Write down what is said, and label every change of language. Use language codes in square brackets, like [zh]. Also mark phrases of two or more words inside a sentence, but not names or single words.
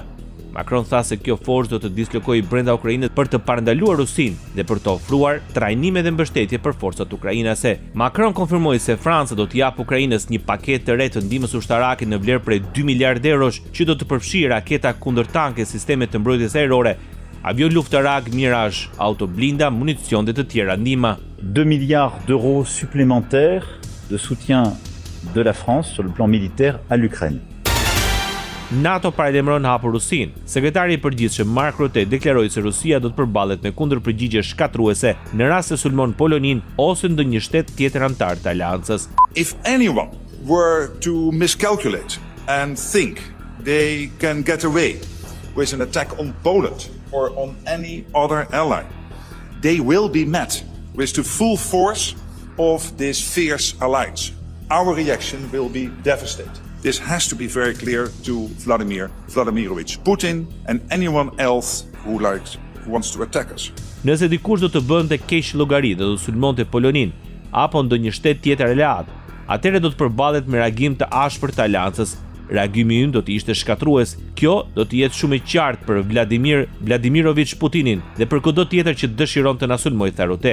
[sq] Macron tha se kjo forcë do të dislokojë brenda Ukrainës për të parandaluar Rusinë dhe për të ofruar trajnime dhe mbështetje për forcat ukrainase. Macron konfirmoi se Franca do të japë Ukrainës një paketë të re të ndihmës ushtarake në vlerë prej 2 miliardë eurosh, që do të përfshijë raketa kundërtanke, sisteme të mbrojtjes ajrore, avion luftarak Mirage, autoblinda, municion dhe të tjera ndihma. [fr] 2 milliards d'euros supplémentaires de soutien de la France sur le plan militaire à l'Ukraine. [sq] NATO paralajmëron hapur Rusinë. Sekretari i përgjithshëm Mark Rutte deklaroi se Rusia do të përballet me kundërpërgjigje shkatruese në rast se sulmon Poloninë ose ndonjë shtet tjetër antar të aleancës. [en] If anyone were to miscalculate and think they can get away with an attack on Poland or on any other ally, they will be met with the full force of this fierce alliance. Our reaction will be devastating. This has to be very clear to Vladimir Vladimirovich Putin and anyone else who wants to attack us. [sq] Nëse dikush do të bënte keq llogari dhe do të sulmonte Poloninë apo ndonjë shtet tjetër aleat, atëherë do të përballet me reagim të ashpër të aleancës. Reagimi ynë do të ishte shkatrues. Kjo do të jetë shumë e qartë për Vladimir Vladimirovich Putinin dhe për kudo tjetër që dëshiron të na sulmojë, tha Rutte.